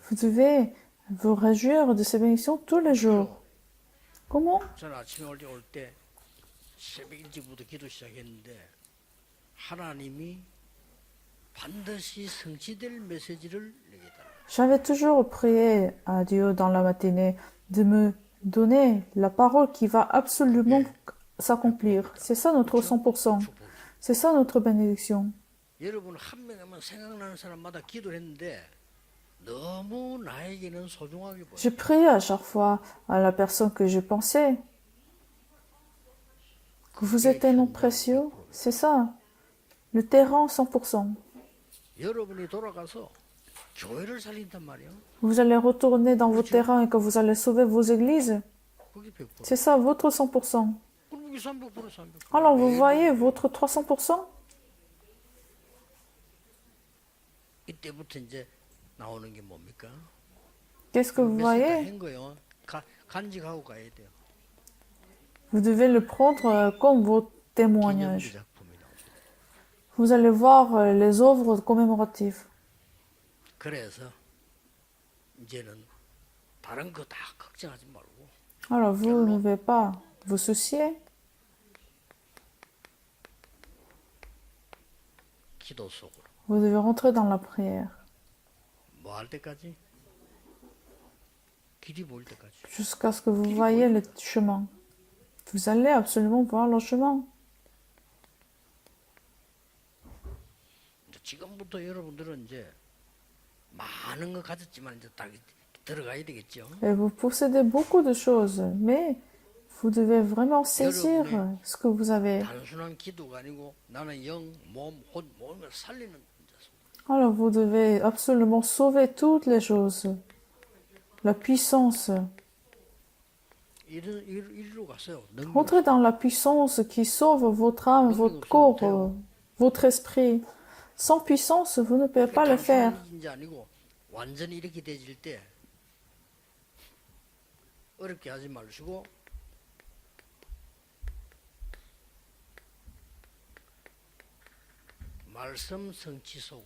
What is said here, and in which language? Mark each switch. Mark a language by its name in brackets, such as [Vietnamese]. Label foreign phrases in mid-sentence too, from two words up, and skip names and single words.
[French] Vous devez vous réjouir de ces bénédictions tous les jours. Comment? [Korean] 저는 아침에 올 때 새벽 일찍부터 기도 시작했는데 하나님이 반드시 성취될 메시지를 내게 달라. [French] J'avais toujours prié à Dieu dans la matinée de me donner la parole qui va absolument s'accomplir. C'est ça notre 100%. [Korean] 축복이죠. [French] C'est ça notre bénédiction. [Korean] 여러분 한 명하면 생각나는 사람마다 기도를 했는데 너무 나에게는 소중하게 보여. [French] Je priais à chaque fois à la personne que je pensais que vous êtes tellement précieux. C'est ça. Le terrain 100%. [Korean] 여러분이 돌아가서 교회를 살린단 말이야. [French] Vous allez retourner dans vos terrains et que vous allez sauver vos églises. [Korean] 그게 100%. [French] C'est ça, votre 100%. [Korean] 그럼 이게 300%, 300%. [French] Alors, vous voyez votre 300%? [Korean] 이때부터 이제 나오는 게 뭡니까? [French] Qu'est-ce que vous [Korean] 메시지 다 [French] voyez? [Korean] 한 거예요. 간직하고 가야 돼요. [French] Vous devez le prendre comme vos témoignages. [Korean] 기념비 작품이 나옵니다. [French] Vous allez voir les œuvres commémoratives. [Korean] 그래서 이제는 다른 거 다 걱정하지 말고 [French] Alors, vous ne devez pas vous soucier. [Korean] 기도 속으로 [French] Vous devez rentrer dans la prière [Korean] 뭐 할 때까지? 길이 보일 때까지. [French] jusqu'à ce que vous voyez le chemin. Vous allez absolument voir le chemin. [Korean] 지금부터 여러분들은 이제 많은 거 가졌지만 이제 딱 들어가야 되겠죠. [French] Et vous possédez beaucoup de choses, mais vous devez vraiment saisir ce que vous avez. [Korean] 단순한 기도가 아니고 나는 영, 몸, 혼, 몸을 살리는 자입니다. [French] Alors vous devez absolument sauver toutes les choses. La puissance. [Korean] 이리로 가세요. 능력. [French] Entrez dans la puissance qui sauve votre âme, votre corps, votre esprit. Sans puissance, vous ne pouvez pas le faire. [Korean] 단순한 게 아니고 완전히 이렇게 되질 때 어렵게 하지 마시고 말씀 성취 속으로